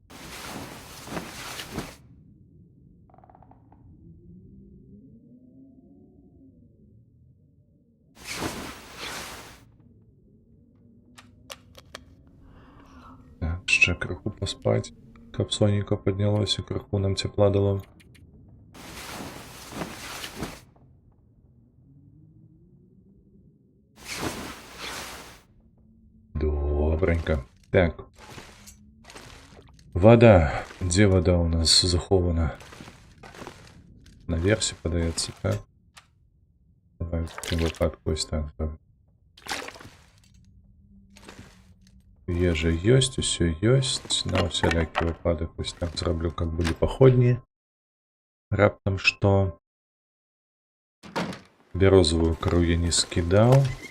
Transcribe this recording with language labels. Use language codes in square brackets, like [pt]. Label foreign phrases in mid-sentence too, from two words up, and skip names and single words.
[be] Так, ще крыху паспаць, каб сонейка паднялося, крыху нам цепла дало. [uk] Добренько. Так. [ru] Вода. Где вода у нас захована? [uk] Наверсе подається, так? Давай в такому випадку ось так. [be] Ежа ёсць, усё ёсць. На усялякі выпадак ось так зраблю, как былі паходні. Раптам што. Бярозавую кару я не скідаў.